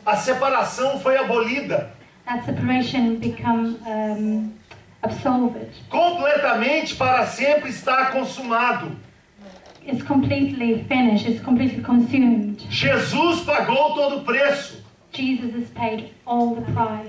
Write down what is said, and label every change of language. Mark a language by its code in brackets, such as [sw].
[pt] a separação foi abolida. [en] that separation become absolved. [pt] Completamente para sempre está consumado. [en] It's completely finished, it's completely consumed. [pt] Jesus pagou todo o preço. [en] Jesus has paid all the price.